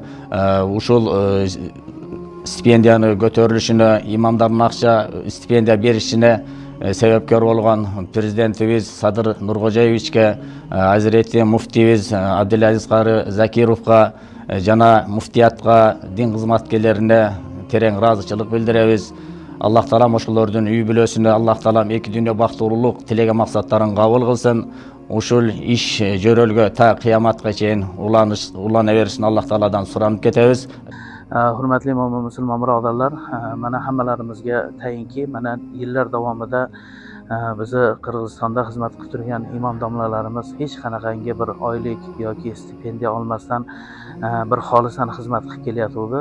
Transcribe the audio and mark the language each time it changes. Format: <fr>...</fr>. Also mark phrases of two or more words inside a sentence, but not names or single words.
<ky>Ушул стипендияны көтөрүлүшүнө, имамдардын акча стипендия беришине себепкер болгон президентибиз Садыр Нуркожоевичке, Азирети муфтийибиз Абдулазиз Кары Закировго жана муфтиятка, дин кызматкерлерине терең ыраазычылык билдиребиз. Аллах таалам ошолордун үй бүлөсүнө, Аллах таалам эки дүйнө бактылуулук тилеген максаттарын кабыл кылсын. Ушул иш жөрөлгө та кыяматка чейин улана беришин Аллах тааладан суранып кетебиз.</ky> <uz>Hurmatli mo'min musulmon birodarlar, mana hammalarimizga tayinki, mana yillar davomida bizni Qirg'izistonda xizmat qilib turgan imom domlalarimiz hech qanaqangi bir oylik yoki stipendiya olmasdan bir xolisan xizmat qilib kelyapti.</uz>